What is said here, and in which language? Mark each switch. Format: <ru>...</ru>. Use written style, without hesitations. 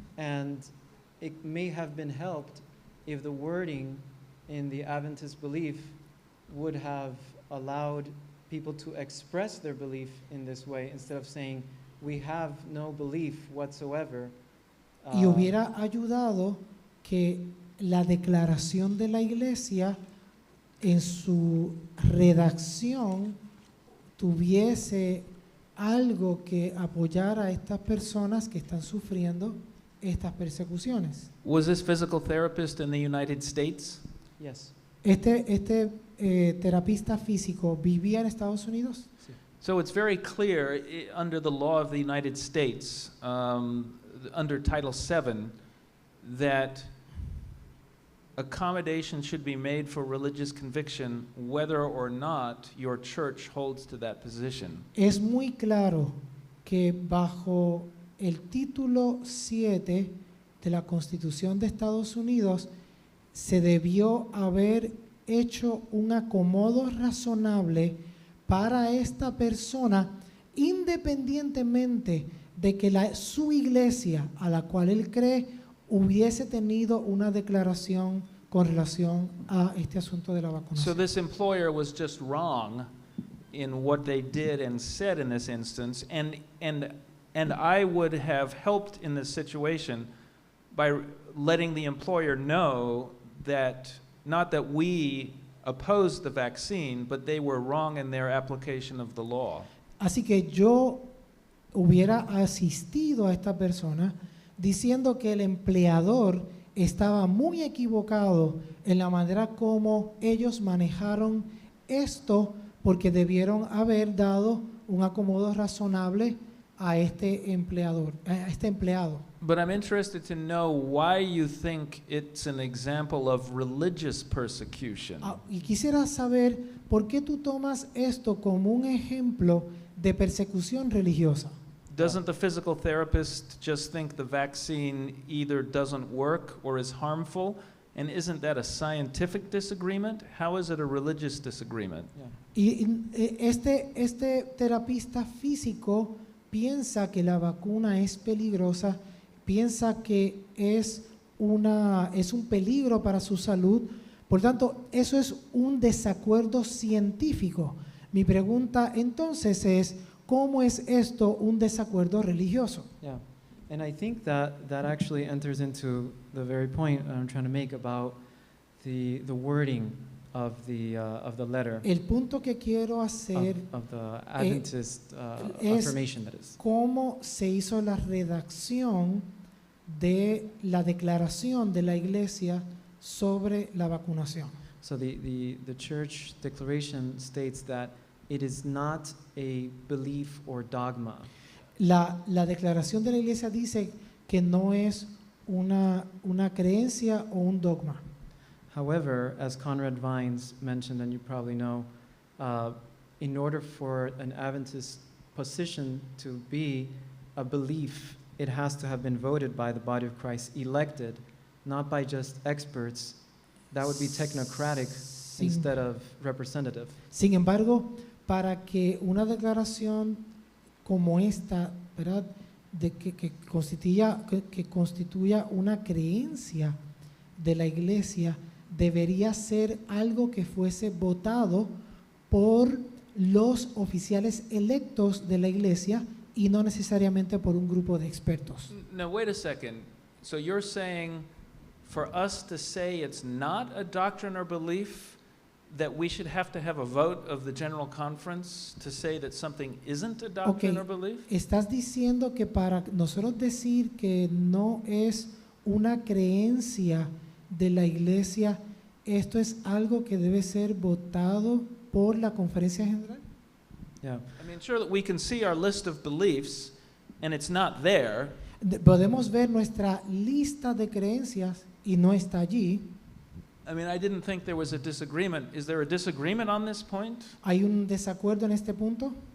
<en>And it may have been helped if the wording in the Adventist belief would have allowed people to express their belief in this way instead of saying, we have no belief whatsoever.</en> <es>Y hubiera ayudado que la declaración de la iglesia en su redacción tuviese algo que apoyara a estas personas que están sufriendo estas persecuciones.</es> <en>Was this physical therapist in the United States? Yes.</en> <es>Este terapista físico vivía en Estados Unidos.</es> <en>So it's very clear under the law of the United States, under Title VII, that accommodation should be made for religious conviction whether or not your church holds to that position.</en> <es>Es muy claro que bajo el título 7 de la Constitución de Estados Unidos se debió haber hecho un acomodo razonable para esta persona, independientemente de que su iglesia a la cual él cree hubiese tenido una declaración con relación a este asunto de la</es> <en>So</en> <es>vacunación.</es> <en>this employer was just wrong in what they did and said in this instance, and I would have helped in this situation by letting the employer know that not that we opposed the vaccine, but they were wrong in their application of the law.</en> <es>Así que yo hubiera asistido a esta persona diciendo que el empleador estaba muy equivocado en la manera como ellos manejaron esto, porque debieron haber dado un acomodo razonable a este empleado.</es> <en>But I'm interested to know why you think it's an example of religious persecution.</en> <es>Y quisiera saber por qué tú tomas esto como un ejemplo de persecución religiosa.</es> <en>Doesn't the physical therapist just think the vaccine either doesn't work or is harmful? And isn't that a scientific disagreement? How is it a religious disagreement? Yeah.</en> <es>Y este terapista físico piensa que la vacuna es peligrosa, piensa que es un peligro para su salud. Por tanto, eso es un desacuerdo científico. Mi pregunta entonces es, ¿cómo es esto un desacuerdo religioso?</es> <en>Yeah, and I think that actually enters into the very point I'm trying to make about the wording of the letter.</en> <es>El punto que quiero hacer</es> <en>Of the Adventist</en> <es>es</es> <en>affirmation, that is.</en> <es>cómo se hizo la redacción de la declaración de la iglesia sobre la vacunación.</es> <en>So the church declaration states that it is not a belief or dogma.</en> <es>La declaración de la iglesia dice que no es una creencia o un dogma.</es> <en>However, as Conrad Vines mentioned, and you probably know, in order for an Adventist position to be a belief, it has to have been voted by the body of Christ, elected, not by just experts. That would be technocratic instead of representative.</en> <es>Sin embargo, para que una declaración como esta, ¿verdad?, de que constituya una creencia de la iglesia, debería ser algo que fuese votado por los oficiales electos de la iglesia y no necesariamente por un grupo de expertos.</es> <en>Now, wait a second. So you're saying for us to say it's not a doctrine or belief, that we should have to have a vote of the General Conference to say that something isn't a doctrine or belief?</en> <es>Estás diciendo que para nosotros decir que no es una creencia de la iglesia, esto es algo que debe ser votado por la conferencia general.</es> <en>Yeah. I mean, sure that we can see our list of beliefs and it's not there.</en> <es>Podemos ver nuestra lista de creencias y no está allí.</es> <en>I mean, I didn't think there was a disagreement. Is there a disagreement on this point?</en> <es>¿Hay un desacuerdo en este punto?</es>